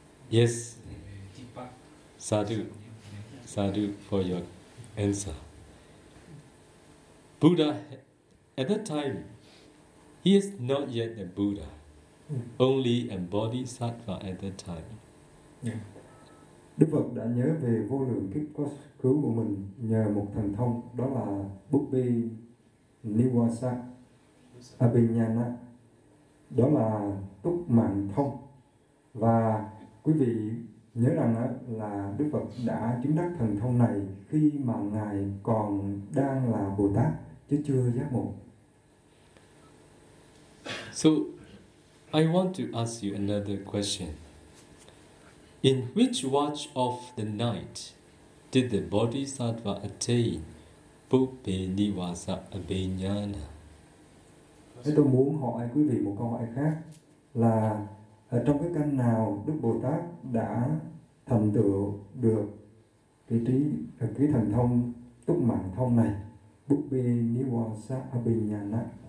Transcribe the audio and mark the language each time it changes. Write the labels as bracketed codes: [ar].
[en] Yes, sadhu, sadhu for your answer. Buddha, at that time, he is not yet a Buddha, only a bodhisattva at that time. Yeah. [vi] Đức Phật đã nhớ về vô lượng kiếp quá khứ của mình nhờ một thần thông, đó là Bút Bi Nivasa Abhijñāna, đó là túc mạng thông. Và quý vị nhớ rằng là Đức Phật đã chứng đắc thần thông này khi mà Ngài còn đang là Bồ Tát, chứ chưa giác ngộ. [en] So, I want to ask you another question. In which watch of the night did the Bodhisattva attain Bhupenivasa Abhijñāna? [vi] Thế tôi muốn hỏi quý vị một câu hỏi khác là ở trong cái căn nào Đức Bồ Tát đã thành tựu được cái thần thông túc mạng thông này, Bhupenivasa Abhijñāna?